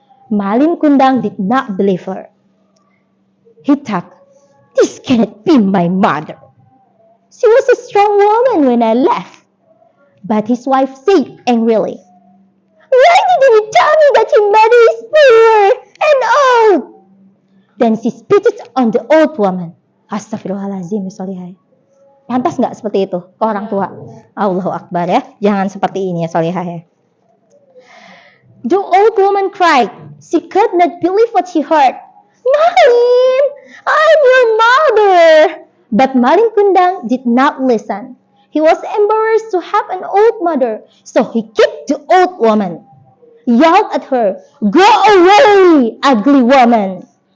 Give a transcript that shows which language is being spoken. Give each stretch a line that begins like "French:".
English: Malin Kundang did not believe her. He thought, this cannot be my mother. She was a strong woman when I left. But his wife said angrily, why didn't you tell me that your mother is poor and old? Then she spitted on the old woman.
Indonesian: Astagfirullahaladzim, Solihah. Pantas nggak seperti itu ke orang tua? Allahu Akbar ya. Jangan seperti ini ya Solihah ya.
English: The old woman cried. She could not believe what she heard. Malin, I'm your mother. But Malin Kundang did not listen. He was embarrassed to have an old mother, so he kicked the old woman, yelled at her, go away, ugly woman.